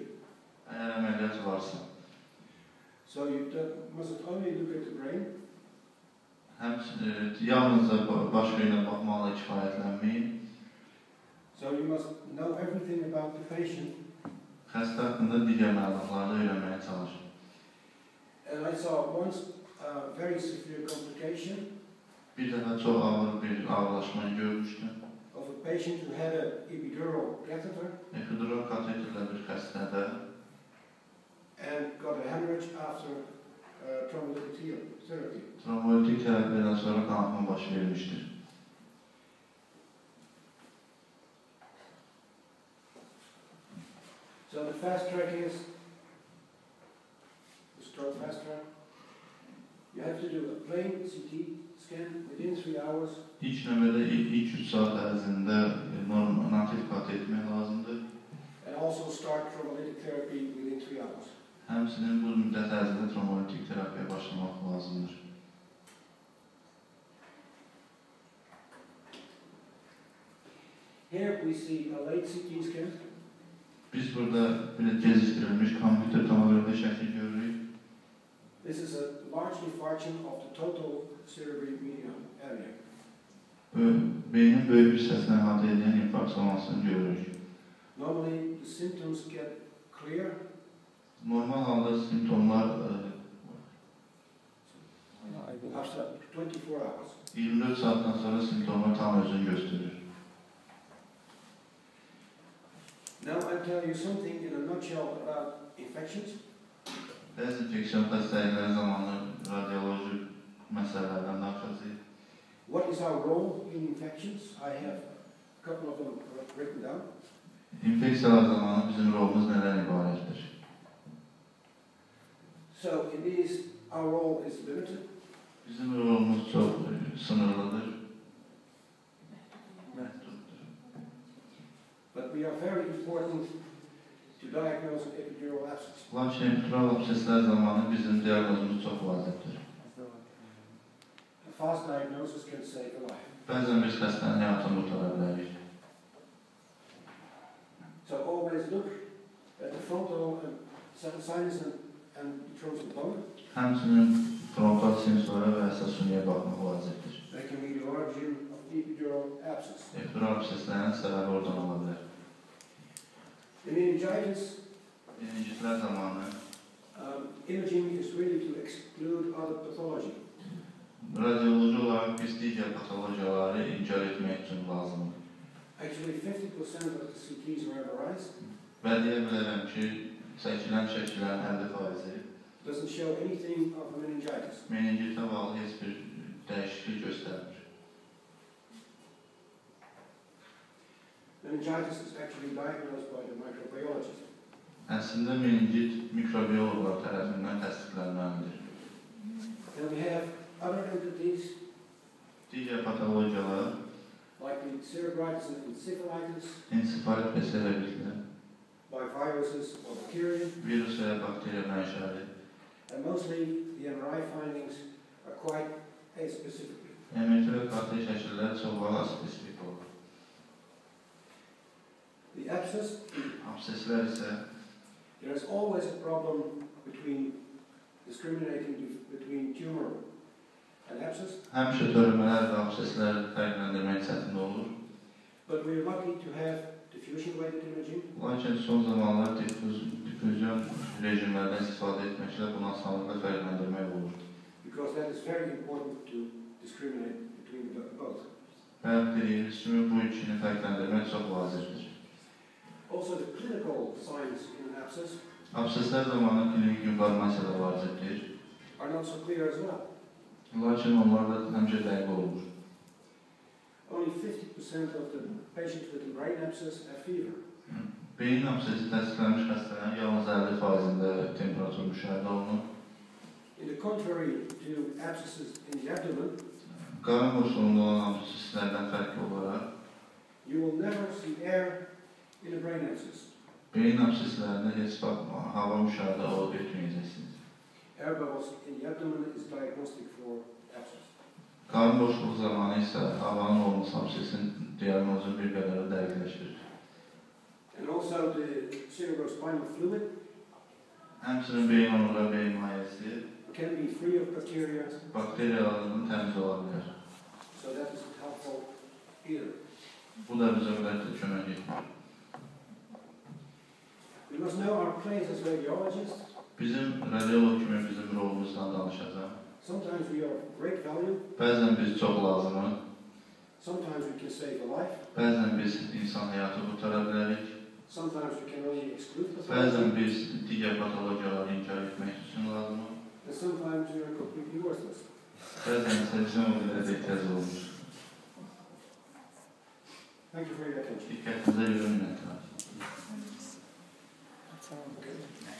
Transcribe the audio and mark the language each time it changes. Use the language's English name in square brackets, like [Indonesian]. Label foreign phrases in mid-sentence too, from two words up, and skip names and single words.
[Azerbaijani] Əgər əməliyyat varsa. [English] So you mustn't only look at the brain. [Azerbaijani] Yalnızca baş beyinə baxmaqla kifayətlənməyin. [English] So you must know everything about the patient. [Azerbaijani] Xəstə haqqında digər məlumatları öyrənməyə çalış. [English] And I saw once a very severe complication. [Azerbaijani] Bir dəfə çox ağır bir ağırlaşma görmüşdüm. [English] Of a patient who had an epidural catheter. [Azerbaijani] Epidural kateterlə bir xəstədə. [English] And got a hemorrhage after thrombolytic therapy. [Azerbaijani] Trombolitik terapiyadan sonra qanatma baş vermişdir. [English] So the fast track is the stroke fast track. You have to do a plain CT scan within 3 hours. [Azerbaijani] İlk növbədə ilk 3 saat ərzində nativ kat etmək lazımdır. [English] And also start thrombolytic therapy within 3 hours. [Azerbaijani] Həmçinin bu müddət ərzində trombolitik terapiyə başlamaq lazımdır. [English] Here we see a late CT scan. [Azerbaijani] Biz burada belə gecikdirilmiş kompüter tomoqrafi şəkli görürük. [English] This is a large infarction of the total cerebral median area. [Azerbaijani] Beynin böyük bir hissəsini əhatə edən infarkt zonasını görürük. [English] Normally the symptoms get clear. [Azerbaijani] Normal halda simptomlar [English] after 24 hours. [Azerbaijani] 24 saatdan sonra simptomlar tam özünü göstərir. [English] Now I'll tell you something in a nutshell about infections. [Azerbaijani] Bəzi infeksiyon xəstəlikləri zamanı radioloji məsələlərdən danışacağıq. [English] What is our role in infections? I have a couple of them written down. [Azerbaijani] İnfeksiyalar zamanı bizim rolumuz nədən ibarətdir? [English] So it is, our role is limited. [Azerbaijani] Bizim rolumuz çox sınırlıdır. [English] But we are very important to diagnose an epidural abscess. [Azerbaijani] Lakin epidural abseslər zamanı bizim diaqnozumuz çox vacibdir. [English] A fast diagnosis can save a life. [Azerbaijani] Bəzən biz xəstənin həyatını qurtara bilərik. [English] So always look at the frontal and sinus and petrosal bone. [Azerbaijani] Həmçinin frontal sinsora və əsas suniyə baxmaq vacibdir. [English] That can be the origin of epidural abscess. [Azerbaijani] Epidural abseslərin səbəbi oradan ola bilər. [English] In meningitis, [Azerbaijani] Meningitlər zamanı [English] imaging is really to exclude other pathology. [Azerbaijani] radioloji olaraq biz digər patologiyaları inkar etmək üçün lazımdır. [English] Actually, 50% of the CTs are MRIs. [Azerbaijani] Və deyə bilərəm ki, çəkilən şəkillərin 50%-i [English] Doesn't show anything of meningitis. [Azerbaijani] meningitə bağlı heç bir dəyişiklik göstərmir. [English] Meningitis is actually diagnosed by the microbiologist. [Azerbaijani] Əslində meningit mikrobiologlar tərəfindən təsdiqlənməlidir. [English] And we have other entities [Azerbaijani] Digər patologiyalar [English] like the cerebritis and encephalitis, [Azerbaijani] ensefalit və serebritlər, [English] by viruses or bacteria, [Azerbaijani] virus və bakteriya mənşəli, [English] and mostly the MRI findings are quite aspecific. [Azerbaijani] MRT və KT şəkillər çox vaxt spesifik olur. [English] The abscess, [Azerbaijani] Abseslər isə [English] there is always a problem between discriminating between tumor and abscess, [Azerbaijani] həmişə törəmələr və absesləri fərqləndirmək çətin olur. [English] but we are lucky to have diffusion-weighted imaging, [Azerbaijani] Lakin son zamanlar difüzyon rejimlərdən istifadə etməklə bunu asanlıqla fərqləndirmək olur. [English] because that is very important to discriminate between both. [Azerbaijani] Bayaq dediyimiz kimi bu ikini fərqləndirmək çox vacibdir. [English] Also, the clinical signs in an abscess [Azerbaijani] Abseslər zamanı klinik informasiya da vacibdir. [English] are not so clear as well. [Azerbaijani] Lakin onlar da həmişə dəqiq olur. [English] Only 50% of the patients with a brain abscess have fever. [Azerbaijani] Beyin absesi təsdiqlənmiş xəstələrin yalnız 50%-də temperatur müşahidə olunur. [English] In the contrary to abscesses in the abdomen, [Azerbaijani] Qarın boşluğunda olan abseslərdən fərqli olaraq, [English] you will never see air in a brain abscess. [Azerbaijani] beyin abseslərində heç hava müşahidə olub etməyəcəksiniz. [English] Air bubbles in the abdomen is diagnostic for abscess. [Azerbaijani] Qarın boşluğu zamanı isə havanın olması absesin diaqnozu bir qədər dəqiqləşir. [English] And also the cerebrospinal fluid [Azerbaijani] Həmçinin beyin onura beyin mayəsi [English] can be free of bacteria, [Azerbaijani] bakteriyalardan təmiz ola bilər. [English] so that is helpful either. [Azerbaijani] Bu da bizə əlbəttə kömək etmir. [English] We must know our place as radiologists. [Azerbaijani] Bizim radiolog kimi bizim rolumuzdan danışacağım. [English] Sometimes we are of great value, [Azerbaijani] Bəzən biz çox lazımıq, [English] sometimes we can save a life, [Azerbaijani] bəzən biz insan həyatı qurtara bilərik, [English] sometimes we can only exclude pathology, [Azerbaijani] bəzən biz digər patologiyaları inkar etmək üçün lazımıq, [English] and sometimes we are completely worthless. [Azerbaijani] bəzən isə bizim o qədər də ehtiyac olmur. [English] Thank you for your attention. [Azerbaijani] Diqqətinizə görə minnətdarım. [English] Okay.